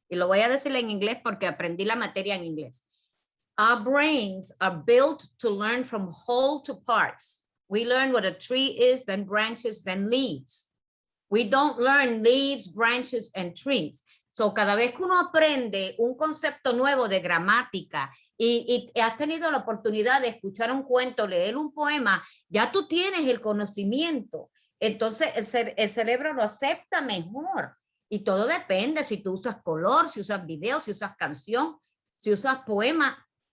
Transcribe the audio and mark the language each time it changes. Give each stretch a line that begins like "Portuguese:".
Spanish: Y lo voy a decir en inglés porque aprendí la materia en inglés.
English: Our brains are built to learn from whole to parts. We learn what a tree is, then branches, then leaves. We don't learn leaves, branches, and trees.
Spanish: So, cada vez que uno aprende un concepto nuevo de gramática y has tenido la oportunidad de escuchar un cuento, leer un poema, ya tú tienes el conocimiento. Entonces, el cerebro lo acepta mejor. Y todo depende si tú usas color, si usas video, si usas canción, si usas poema.